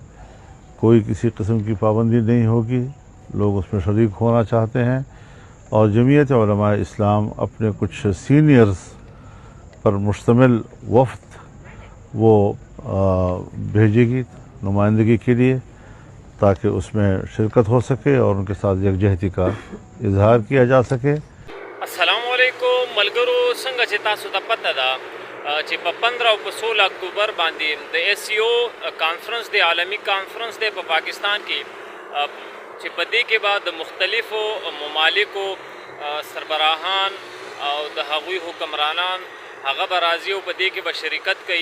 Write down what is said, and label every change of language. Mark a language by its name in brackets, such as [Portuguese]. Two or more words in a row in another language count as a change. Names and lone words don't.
[Urdu] کوئی کسی قسم کی پابندی نہیں ہوگی، لوگ اس میں شریک ہونا چاہتے ہیں اور جمعیت علماء اسلام اپنے کچھ سینئرز پر مشتمل وفد وہ بھیجے گی نمائندگی کے لیے تاکہ اس میں شرکت ہو سکے اور ان کے ساتھ یکجہتی کا اظہار کیا جا سکے۔ [Pashto] السلام علیکم ملګرو، څنګه چې تاسو ته پته ده چې په 15 او 16 اکتوبر باندې د SCO کانفرنس دی، عالمی کانفرنس دی په پاکستان کې، چې په دې کې به د مختلفو ممالکو سربراهان او د هغوی حکمرانان هغه به راځي او په دې کې به شرکت کوي۔